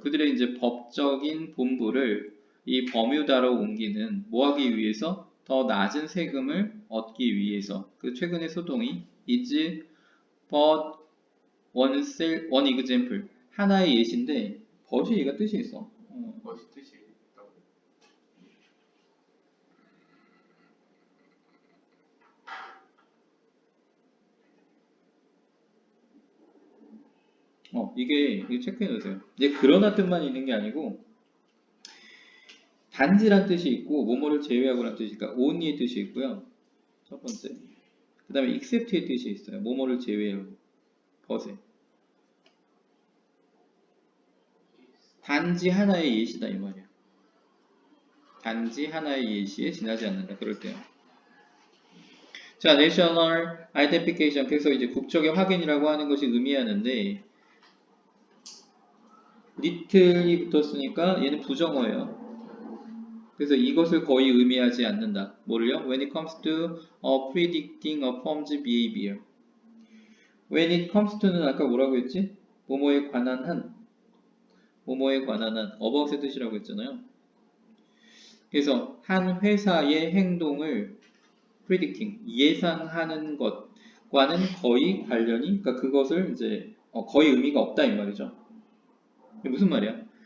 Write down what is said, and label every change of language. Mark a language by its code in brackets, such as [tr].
[ko] 그들의 이제 법적인 본부를 이 버뮤다로 옮기는 뭐 하기 위해서? 더 낮은 세금을 얻기 위해서. 그 최근의 소동이 [en] is but one example. [ko] 하나의 예시인데 버시 얘가 뜻이 있어. 멋이 뜻이 있다고. 이게 체크해 놓으세요. 이제 그러나 뜻만 있는 게 아니고 단지란 뜻이 있고 뭐뭐를 제외하고란 뜻이 그러니까 only의 뜻이 있고요. 첫 번째. 그 다음에 except의 뜻이 있어요. 뭐뭐를 제외하고 벗에. 단지 하나의 예시다 이 말이야. 단지 하나의 예시에 지나지 않는다. 그럴 때요. 자, [en] national identification. [ko] 그래서 이제 국적의 확인이라고 하는 것이 의미하는데 little이 붙었으니까 얘는 부정어예요. 그래서 이것을 거의 의미하지 않는다. 뭐를요? [en] When it comes to predicting a firm's behavior. When it comes to [ko] 는 아까 뭐라고 했지? 뭐뭐에 관한 한. 뭐뭐에 관한 한. about의 뜻이라고 했잖아요. 그래서 한 회사의 행동을 predicting, 예상하는 것과는 거의 관련이, 그러니까 그것을 이제 거의 의미가 없다 이 말이죠. 이게 무슨 말이야?